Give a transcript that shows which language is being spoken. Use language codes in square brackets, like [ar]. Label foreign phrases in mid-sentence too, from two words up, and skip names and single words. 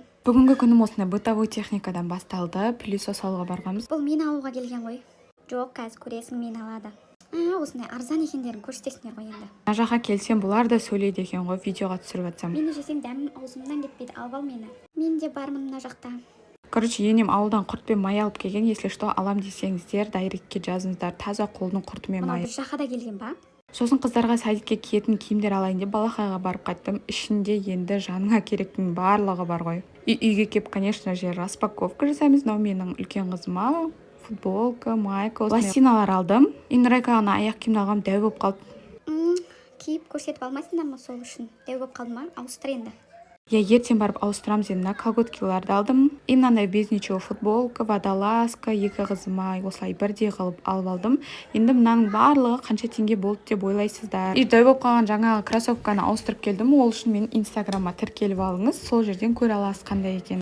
[kk] Бүгінгі күнім осындай бытовой техникадан басталды. Пылесос алуға барғанбыз. Бұл мен алуға келген ғой. Жоқ, қазір көресің, мен алады. Осындай арзан екендерін көрсетесіңдер ғой енді. Мына жаққа келсем, бұлар да сөйлейді екен ғой, видеоға түсіріп жатсам. Мені жесең дәмім аузымнан кетпейді, алып ал мені. Мен де бармын мына жақта. Короче, енем ауылдан құрт пен май алып келген. [ru] Если что, [kk] алам десеңіздер, дайректке жазыңыздар. Таза қолдың құрты мен майы. Бір жаққа да келген ба? Сосын қыздарға садикке киетін киімдер алайын деп Балақайға барып қайттым. Ішінде енді жаныңа керектің барлығы бар ғой. Үйге кеп, [ru] конечно же, [kk] распаковка жасаймыз. Но менің үлкен қызыма футболка, майка, лосиналар алдым. Инрайкаға аяқ киімді алғам, дәу болып қалды. Киіп көрсетіп алмайсыңдар ма сол үшін? Дәу болып қалды ма? Ауыстыр енді. Я ертең барып ауыстырамыз енді. Колготкиларды алдым. И мынандай [ru] без ничего [kk] футболка, водолазка, екі қызыма осылай бірдей қылып алып алдым. Енді мынаның барлығы қанша теңге болды деп ойлайсыздар. И дәу болып қалған жаңағы кроссовканы ауыстырып келдім. Ол үшін мен инстаграмға тіркеліп алыңыз. Сол жерден көре аласыз қандай екен.